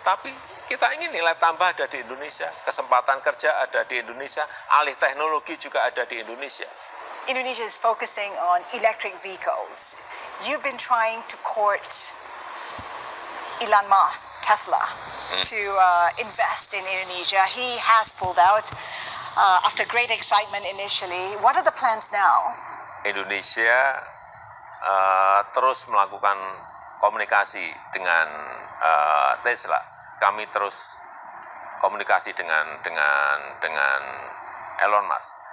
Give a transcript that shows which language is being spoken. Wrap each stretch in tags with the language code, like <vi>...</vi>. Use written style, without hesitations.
<id>Tapi kita ingin nilai tambah ada di Indonesia, kesempatan kerja ada di Indonesia, alih teknologi juga ada di Indonesia.</id> <en>Indonesia is focusing on electric vehicles. You've been trying to court Elon Musk, Tesla, to invest in Indonesia. He has pulled out after great excitement initially. What are the plans now?</en> <id>Indonesia terus melakukan komunikasi dengan Tesla. Kami terus komunikasi dengan Elon Musk.</id>